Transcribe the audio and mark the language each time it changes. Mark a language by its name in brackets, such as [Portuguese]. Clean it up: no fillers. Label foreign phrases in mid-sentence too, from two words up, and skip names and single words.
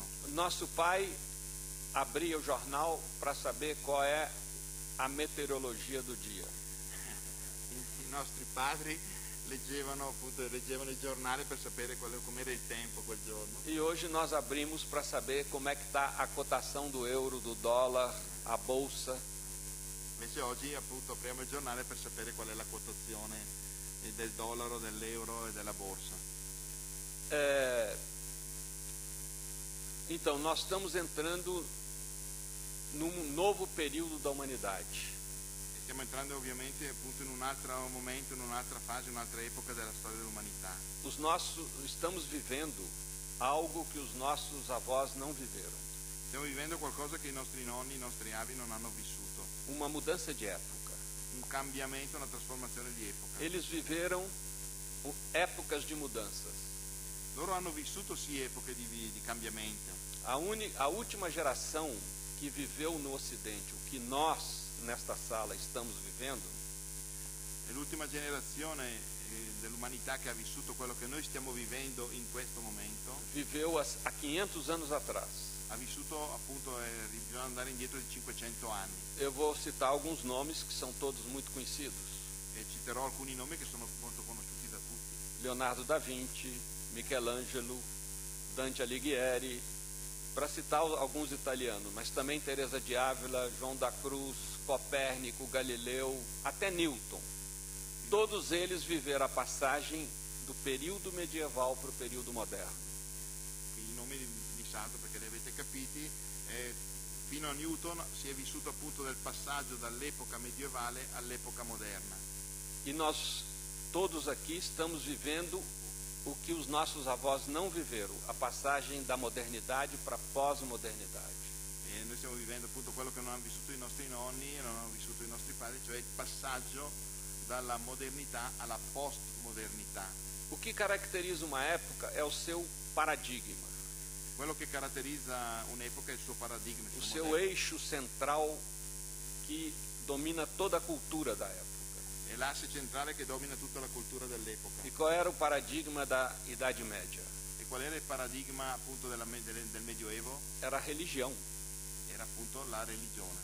[Portuguese] Nosso pai abria o jornal para saber qual é a meteorologia do dia. [Italian] I nostri padri leggevano il giornale per sapere com'era il tempo quel giorno. [Portuguese] E hoje nós abrimos para saber como é que está a cotação do euro, do dólar, a bolsa. [Italian] Invece oggi appunto apriamo il giornale per sapere qual è la quotazione del dollaro, dell'euro e della borsa. [Portuguese] Então, nós estamos entrando num novo período da humanidade. [Italian] Stiamo entrando ovviamente appunto in un altro momento, in un'altra fase, in un'altra epoca della storia dell'umanità. [Portuguese] Estamos vivendo algo que os nossos avós não viveram. [Italian] Stiamo vivendo qualcosa che i nostri nonni, i nostri avi non hanno vissuto. [Portuguese] Uma mudança de época. [Italian] Un cambiamento, una trasformazione di epoca. [Portuguese] Eles viveram épocas de mudanças. [Italian] Loro hanno vissuto sì epoche di cambiamento. [Portuguese] A última geração que viveu no Ocidente, o que nós, nesta sala, estamos vivendo, [Italian] È l'ultima generazione dell'umanità che ha vissuto quello che noi stiamo vivendo in questo momento. [Portuguese] viveu há 500 anos atrás. [Italian] Ha vissuto appunto, bisogna andare indietro di 500 anni. [Portuguese] Eu vou citar alguns nomes que são todos muito conhecidos. [Italian] E citerò alcuni nomi che sono molto conosciuti da tutti. [Portuguese] Leonardo da Vinci, Michelangelo, Dante Alighieri, para citar alguns italianos, mas também Teresa de Ávila, João da Cruz, Copérnico, Galileu, até Newton. Todos eles viveram a passagem do período medieval para o período moderno. [Italian] I nomi li salto perché li avete capiti. Fino a Newton si è vissuto appunto del passaggio dall'epoca medievale all'epoca moderna. [Portuguese] E nós todos aqui estamos vivendo o que os nossos avós não viveram, a passagem da modernidade para a pós-modernidade. [Italian] E noi stiamo vivendo appunto quello che non hanno vissuto i nostri nonni e non hanno vissuto i nostri padri, cioè il passaggio dalla modernità alla postmodernità. [Portuguese] O que caracteriza uma época é o seu paradigma, [Italian] Quello che caratterizza un'epoca è il suo paradigma, il [Portuguese] o [Italian] suo [Portuguese] seu [Italian] modello. [Portuguese] eixo central que domina toda a cultura da época. [Italian] È l'asse centrale che domina tutta la cultura dell'epoca. [Portuguese] E qual era o paradigma da Idade Média? [Italian] E qual era il paradigma appunto del Medioevo? [Portuguese] Era a religião. [Italian] Era appunto la religione.